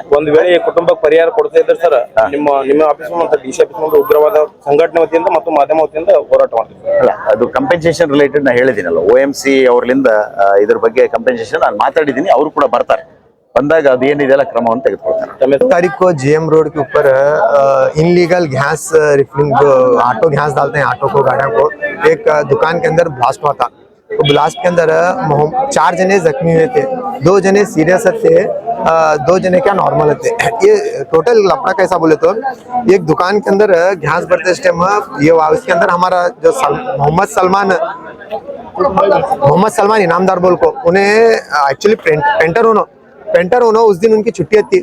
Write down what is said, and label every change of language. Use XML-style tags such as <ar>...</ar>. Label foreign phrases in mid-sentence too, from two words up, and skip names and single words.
<kn>ಒಂದು ವೇಳೆ ಕುಟುಂಬಕ್ಕೆ ಪರಿಹಾರ ಕೊಡ್ತಾ ಇದ್ದಾರೆ ಸರ್, ನಿಮ್ಮ ಆಫೀಸ್ ಮತ್ತು DC ಆಫೀಸ್ ಉಗ್ರವಾದ ಸಂಘಟನೆ ವತಿಯಿಂದ ಮತ್ತು ಮಾಧ್ಯಮ ವತಿಯಿಂದ ಹೋರಾಟ ಮಾಡ್ತೀವಿ. ಅಲ್ಲ, ಅದು</kn> <en>compensation related</en> <kn>ನಾ ಹೇಳಿದ್ದೀನಲ್ಲ, OMC ಅವ್ರಲಿಂದ ಇದ್ರ ಬಗ್ಗೆ ಕಂಪೆನ್ಸೇಷನ್ ನಾನು ಮಾತಾಡಿದ್ದೀನಿ. ಅವರು ಕೂಡ ಬರ್ತಾರೆ, ಬಂದಾಗ ಅದೇನಿದೆಲ್ಲ ಕ್ರಮವನ್ನು ತೆಗೆದುಕೊಳ್ತಾರೆ.</kn> <hi>तारीख को GM रोड के ऊपर</hi> <en>illegal gas refilling</en> <hi>जो</hi> <en>auto gas</en> <hi>डालते हैं ऑटो को गाड़ियों को, एक दुकान के अंदर ब्लास्ट हुआ था। तो ब्लास्ट के अंदर 4 जने जख्मी हुए थे, 2 जने सीरियस थे, 2 जने क्या नॉर्मल थे। ये टोटल लफड़ा कैसा बोले तो एक दुकान के अंदर गैस भरते टाइम ये इसके अंदर हमारा जो मोहम्मद सलमान इनामदार बोल को, उन्हें एक्चुअली पेंटर होना उस दिन उनकी छुट्टी थी।</hi>